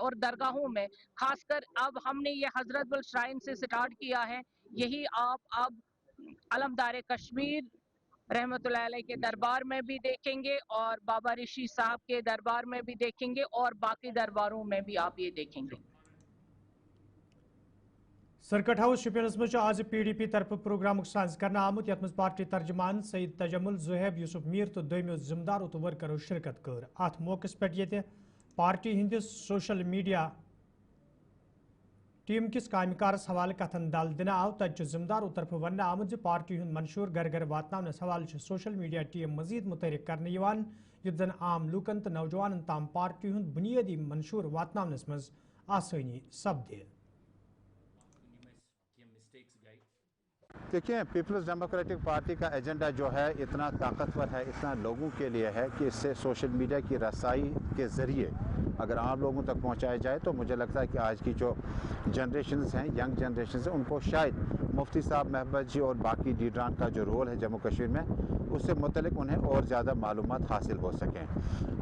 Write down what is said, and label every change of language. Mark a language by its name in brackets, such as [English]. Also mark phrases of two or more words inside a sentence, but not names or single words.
[Hindi] और दरगाहों में खासकर अब हमने ये हजरत बल श्राइन से स्टार्ट किया है, यही आप अब अलमदार कश्मीर रहमतुल्लाह अलैह के दरबार में भी देखेंगे और बाबा ऋषि साहब के दरबार में भी देखेंगे और बाकी दरबारों में भी आप ये देखेंगे। [Kashmiri] सर्किट हाउस शुपियनस मज आज PDP तरफ प्रोग्राम साज करना आमुत यथ मज पार्टी तर्जमान सईद तजमुल ज़ुहैब यूसुफ मीर तो दोमो जिम्मेदारों तो वर्करों शिरकत कर। अत मौके पे ये पार्टी हंदिस [English] social media team [Kashmiri] किस कामकारस हवाले कथन दल दिन आव तत जिम्मेदारों तरफ वन आमुत पार्टी हूं मंशूर घर घर वातनावनस हवाले [English] social media team [Kashmiri] मजीद मुतहरिक करने युत जन आम लूकन तो नौजवान ताम पार्टी हूं बुनियादी मंशूर वातनावनस मज आसानी सपदे। [Hindi] देखिए, पीपल्स डेमोक्रेटिक पार्टी का एजेंडा जो है इतना ताकतवर है, इतना लोगों के लिए है कि इससे [English] social media [Hindi] की रसाई के ज़रिए अगर आम लोगों तक पहुंचाया जाए तो मुझे लगता है कि आज की जो जनरेशन्स हैं, [English] young generations [Hindi] हैं, उनको शायद मुफ्ती साहब महबूब जी और बाकी लीडरान का जो रोल है जम्मू कश्मीर में, उससे मुतलिक उन्हें और ज़्यादा मालूमात हासिल हो सकें।